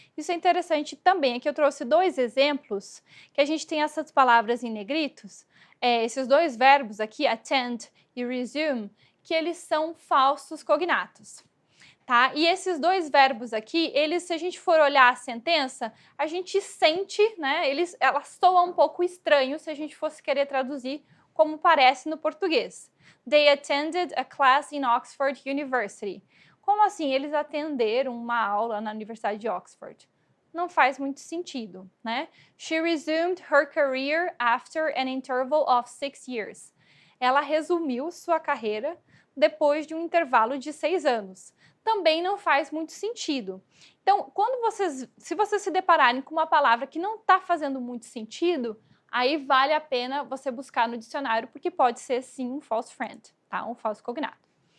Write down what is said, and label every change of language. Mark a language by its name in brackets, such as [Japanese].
[Portuguese] Isso é interessante também. Aqui eu trouxe 2 exemplos, que a gente tem essas palavras em negritos, esses 2 verbos aqui, attend e resume, que eles são falsos cognatos. Tá? E esses 2 verbos aqui, se a gente for olhar a sentença, a gente sente, né, ela soa um pouco estranho se a gente fosse querer traduzir como parece no português. [English] They attended a class in Oxford University. [Portuguese] Como assim? Eles atenderam uma aula na Universidade de Oxford. Não faz muito sentido, né? She resumed her career after an interval of 6 years. Ela resumiu sua carreira depois de um intervalo de 6 anos. Também não faz muito sentido. Então, se vocês se depararem com uma palavra que não está fazendo muito sentido, aí vale a pena você buscar no dicionário, porque pode ser sim um false friend, tá? Um falso cognato.